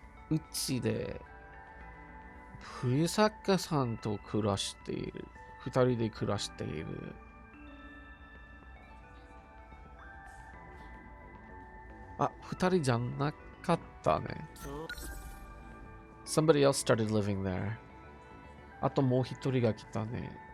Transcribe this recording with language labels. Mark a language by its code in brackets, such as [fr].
[ja] うちで、冬坂さんと暮らしている。二人で暮らしている。あ、二人じゃなかったね。 [en] Somebody else started living there. [ja] あともう一人が来たね。